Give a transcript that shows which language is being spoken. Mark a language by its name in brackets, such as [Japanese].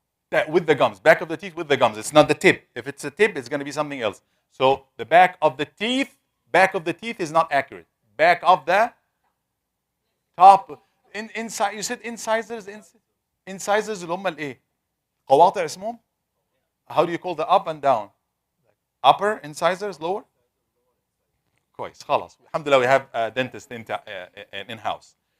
[English] That, with the gums. Back of the teeth with the gums. It's not the tip. If it's a tip, it's going to be something else. So the back of the teeth is not accurate. Back of the top. Inside, you said incisors. [Arabic] Incisors اللي هم الايه؟ قواطع اسمهم? [English] How do you call the up and down? Upper incisors, lower? [Arabic] كويس خلاص. [English] Alhamdulillah, we have a dentist in house.